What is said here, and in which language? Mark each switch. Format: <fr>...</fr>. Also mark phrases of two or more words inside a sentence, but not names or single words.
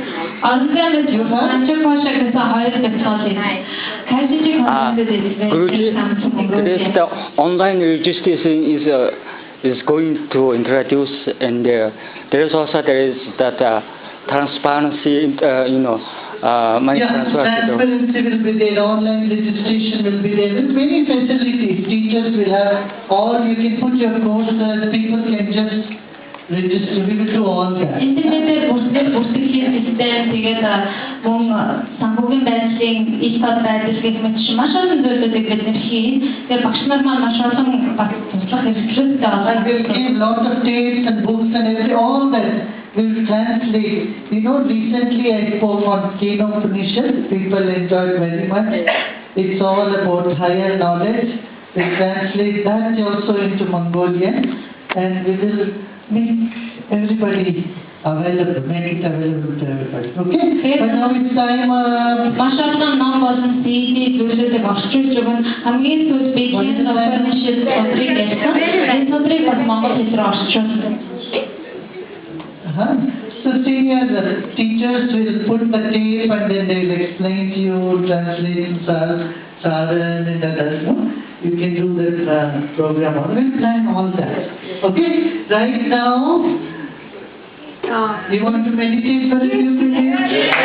<en>Guruji, today the online registration is going to introduce, and there is that transparency, money Yeah, transfer. transparency will be there, online registration will be there, with many facilities. Teachers will have all, you can put your courses, people can just register, we will do all that.</en> <mn>интернетээр бүртгэхийн систем тэгээд мөн санхүүгийн байдлын e-card байдал гэх мэт маш олон зүйлүүдийг бид нэр хийн. Тэгээд багш нар маань маш олон туслах хэрэгцээтэй</mn> <en>And we'll give lot of tapes and books and all that. We'll translate. Recently I spoke on Keno Upanishad. People enjoyed very much. It's all about higher knowledge. We'll translate that also into Mongolian, and we will make everybody available, make it available to everybody. Okay? But now it's time.</en> <mn>маш олон ном болон CD зүйлүүдийг орчуулж өгөн хамгийн сүүлд би Keno Upanishad бодрыг ярьсан. Энэ бодрыг бас монгол хэл рүү орчуулсан.</mn> <en>So senior teachers will put the tape and then they will explain to you, translate sadhan and others. You can do that program. We'll plan all that. Okay? Right now, you want to meditate for a few minutes?</en>